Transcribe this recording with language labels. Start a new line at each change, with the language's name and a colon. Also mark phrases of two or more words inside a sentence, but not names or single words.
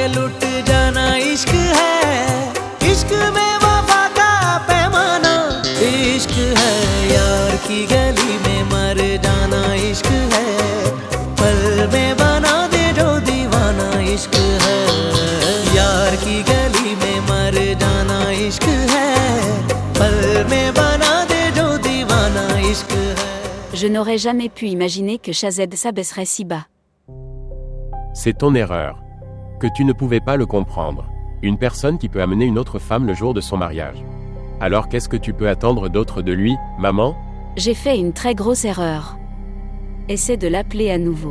Hindi: लुट जाना इश्क है इश्क में वफा का पैमाना इश्क है यार की गली में मर जाना इश्क है पल में बना दे जो दीवाना इश्क है यार की गली में मर जाना इश्क है पल में बना दे जो दीवाना इश्क है
French: Je n'aurais jamais pu imaginer que Shazeb s'abaisserait si bas. C'est ton erreur. Que tu ne pouvais pas le comprendre. Une personne qui peut amener une autre femme le jour de son mariage. Alors qu'est-ce que tu peux attendre d'autre de lui, maman? J'ai fait une très grosse erreur. Essaie de l'appeler à nouveau.